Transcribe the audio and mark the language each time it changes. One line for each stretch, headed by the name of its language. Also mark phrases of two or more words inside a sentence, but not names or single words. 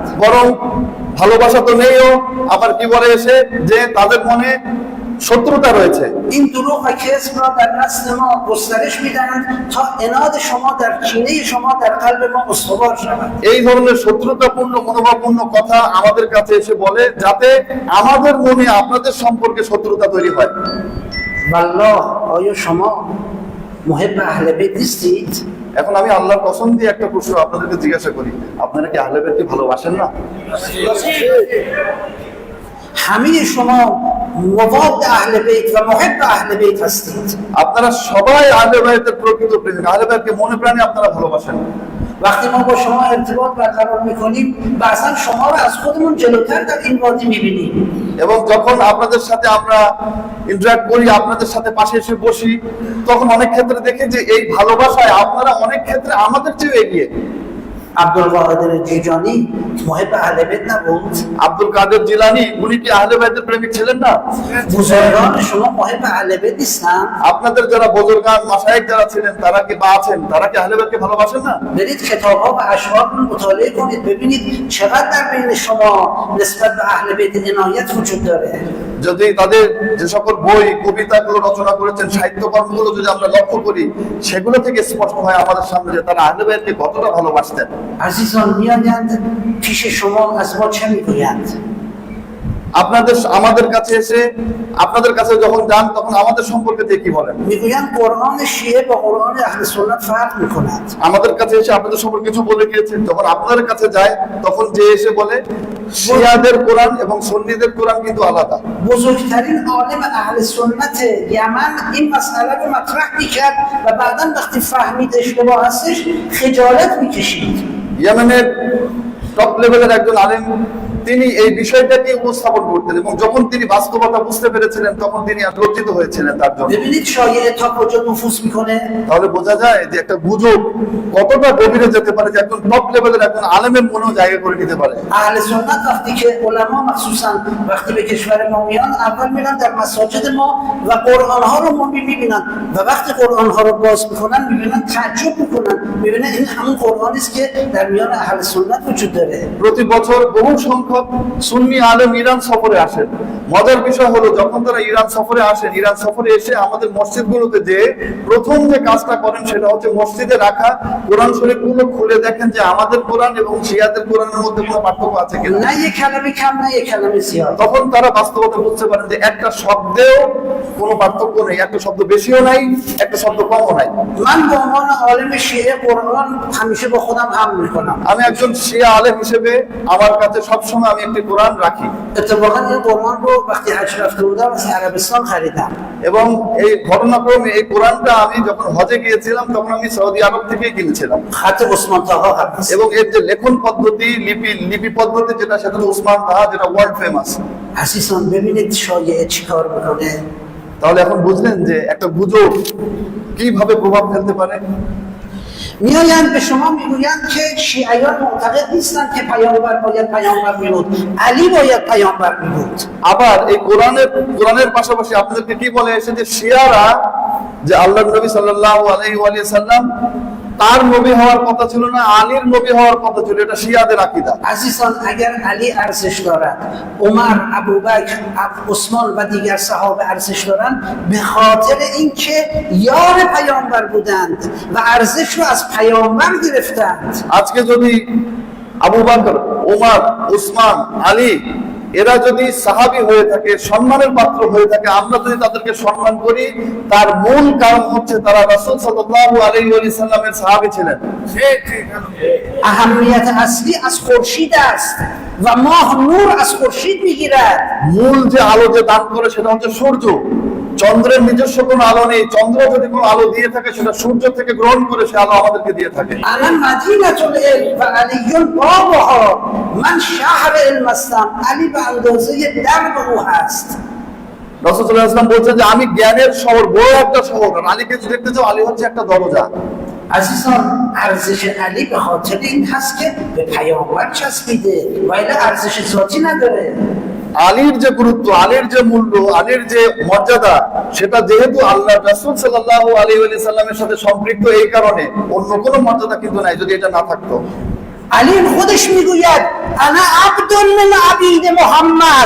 Bangla: বরং ভালোবাসা তো নেইও, আবার কি বলে এসে যে তাদের মনে শত্রুতা রয়েছে।
Persian: این دروغ و کذب را در نسل ما گسترش میدهند تا عناد شما در کینه شما در قلب ما استوار شود.
Bangla: এই ধরনের শত্রুতাপূর্ণ মনোভাবপূর্ণ কথা আমাদের কাছে এসে বলে যাতে আমাদের মনে আপনাদের সম্পর্কে শত্রুতা তৈরি হয়।
Persian: والله آیا شما محب اهل بیت نیستید؟
Bangla: এখন আমি আল্লাহর কসম দিয়ে একটা প্রশ্ন আপনাদেরকে জিজ্ঞাসা করি, আপনারা কি আহলে বাইতকে ভালোবাসেন না?
Persian: همه شما مواد اهل بیت و محب اهل بیت هستید.
Bangla: আপনারা সবাই আহলে বাইতের প্রকৃত প্রেমিক, আহলে বাইতকে মনে প্রাণে আপনারা ভালোবাসেন।
Persian: وقتی ما با شما ارتباط برقرار میکنیم بعضا شما رو از خودمون جلوتر در این وادی میبینیم.
Bangla: এবং যখন আপনাদের সাথে আমরা ইন্টারঅ্যাক্ট করি, আপনাদের সাথে পাশে এসে বসি, তখন অনেক ক্ষেত্রে দেখি যে এই ভালোবাসায় আপনারা অনেক ক্ষেত্রে আমাদের চেয়ে এগিয়ে।
Persian: عبدالقادر جیلانی محب اهل بیت نبود؟
Bangla: আব্দুল কাদের জিলানী উনি কি আহলে বাইতের প্রেমিক ছিলেন না?
Persian: بزرگان شما محب اهل بیت نیستن؟
Bangla: আপনাদের যারা বুজুর্গান মাশায়েখ যারা ছিলেন তারা কি বা আছেন, তারা কি আহলে বাইতকে ভালোবাসেন না?
Persian: برید کتاب‌ها و اشعار رو مطالعه کنید ببینید چقدر در بین شما نسبت به اهل بیت عنایت وجود داره.
Bangla: যদি তাদের যে সকল বই কবিতাগুলো রচনা করেছেন, সাহিত্যকর্মগুলো যদি আমরা লক্ষ্য করি, সেগুলো থেকে স্পষ্ট হয় আমাদের সামনে যে তারা আহলে বাইতকে কতটা ভালোবাসতেন।
Persian: عزیزان میآیند پیش شما از ما چه میگویند؟
Bangla: আমাদের কাছে এসে, আপনাদের কাছে যখন যান তখন আমাদের সম্পর্কে দিয়ে কি বলেন?
Persian: میگویند قرآن شیعه با قرآن اهل سنت فرق میکند.
Bangla: আমাদের কাছে এসে আপনাদের সম্পর্কে কিছু বলে গিয়েছেন, যখন আপনাদের কাছে যায় তখন যে এসে বলে শিয়াদের কোরআন এবং সুন্নিদের কোরআন কিন্তু আলাদা।
Persian: بزرگترین عالم اهل سنت یمن این مسئله رو مطرح میکرد و بعدا وقتی فهمید اشتباه هستش خجالت میکشید.
Bangla: ইয়েমেনের
English: top level's
Bangla: একজন আলেম, তিনি এই বিষয়টাকে উপস্থাপন করতেন এবং যখন তিনি বাস্তবতা বুঝতে পেরেছিলেন তখন তিনি লজ্জিত হয়েছিলেন তার জন্য।
Persian: ببینید شایعه تا کجا نفوذ میکنه.
Bangla: তাহলে বোঝা যায় যে একটা গুজব কতটা গভীরে যেতে পারে, যে একজন
English: top level's
Bangla: একজন আলেমের মনেও জায়গা করে নিতে পারে।
Persian: اهل سنت وقتی که علما مخصوصا وقتی به کشور ما میان اول میرن در مساجد ما و قرآن ها رو میبینن و وقتی قرآن ها رو باز میکنن میبینن تعجب میکنن، میبینن این همون قرآنی است که در میان اهل سنت وجود داره.
Bangla: প্রতি বছর বহু সংখ্যক সুন্নি আলেম ইরান সফরে আসেন। মজার বিষয় হলো যখন তারা ইরান সফরে আসেন, ইরান সফরে এসে আমাদের মসজিদগুলোতে যে প্রথম যে কাজটা করেন সেটা হচ্ছে মসজিদে রাখা কোরআন শরীফগুলো খুলে দেখেন যে আমাদের কোরআন এবং শিয়াদের কোরআনের মধ্যে কোনো পার্থক্য আছে কিনা।
Persian: نه یک کلمه کم نه یک کلمه زیاد.
Bangla: তখন তারা বাস্তবতা বুঝতে পারেন যে একটা শব্দেও কোনো পার্থক্য নেই, একটা শব্দ বেশিও নাই, একটা শব্দ কমও নাই।
Persian: من به عنوان عالم شیعه قرآن همیشه با خودم حمل میکنم.
Bangla: আমি একজন শিয়া আলেম হিসেবে আমার কাছে সবসময় আমি একটি কোরআন রাখি
Persian: اتفاقا این قرآن رو وقتی حج رفته بودم از عربستان خریدم.
Bangla: এবং এই ঘটনাক্রমে এই কোরআনটা আমি যখন হজে গিয়েছিলাম তখন আমি সৌদি আরব থেকে কিনেছিলাম।
Persian: خط عثمان طاها هست.
Bangla: এবং এর যে লেখন পদ্ধতি, লিপি পদ্ধতি যেটা, সেটা হলো উসমান তাহা, যেটা
English: world famous.
Persian: عزیزان ببینید شایعه چی کار میکنه.
Bangla: তাহলে এখন বুঝলেন যে একটা গুজব কিভাবে প্রভাব ফেলতে পারে।
Persian: میآیند به شما میگویند که شیعیان معتقد نیستند که پیامبر باید پیامبر میبود، علی باید پیامبر میبود.
Bangla: আবার এই কোরআনের পাশাপাশি আপনাদেরকে কি বলে এসে যে শিয়ারা যে আল্লাহর নবী
Arabic: صلى الله عليه وسلم
Bangla: তার নবী হওয়ার কথা ছিল না, আলীর নবী হওয়ার কথা ছিল, এটা শিয়াদের আকীদা।
Persian: عزیزان اگر علی ارزش دارد، عمر، ابوبکر، عثمان و دیگر صحابه ارزش دارند به خاطر اینکه یار پیامبر بودند و ارزش رو از پیامبر گرفتند.
Bangla: আজকে যদি আবু বকর, ওমর, উসমান, আলী এরা যদি সাহাবী হয়ে থাকে, সম্মানের পাত্র হয়ে থাকে, আমরা যদি তাদেরকে সম্মান করি, তার মূল কারণ হচ্ছে তারা রাসূল
Arabic: صلى الله عليه وسلم
Bangla: সাহাবী ছিলেন।
Persian: اهمیت اصلی از خورشید است و ماه نور از خورشید میگیرد.
Bangla: মূল যে আলো যে দান করে সেটা হচ্ছে সূর্য। চন্দ্রের নিজস্ব কোনো আলো নেই, চন্দ্র যদি কোনো আলো দিয়ে থাকে সেটা সূর্য থেকে গ্রহণ করে সে আলো আমাদেরকে দিয়ে থাকে।
Arabic: انا مدینة العلم و علی بابها،
Persian: من شهر علم هستم، علی به اندازه درب او هست.
Bangla: রাসূল
Arabic: صلى الله عليه وسلم
Bangla: বলছেন যে আমি জ্ঞানের শহর, বড় একটা শহর, আর আলীকে যদি দেখতে চাও আলী হচ্ছে একটা দরজা।
Persian: عزیزان ارزش علی به خاطر این هست که به پیامبر چسبیده و الا ارزش ذاتی نداره
Bangla: আলীর যে গুরুত্ব, আলীর যে মূল্য, আলীর যে মর্যাদা, সেটা যেহেতু আল্লাহ রাসূল
Arabic: صلى الله عليه وسلم
Bangla: সাথে সম্পৃক্ত, এই কারণে অন্য কোনো মর্যাদা কিন্তু নাই যদি এটা না থাকতো।
Persian: علی خودش میگوید
Arabic: انا عبد من عبید محمد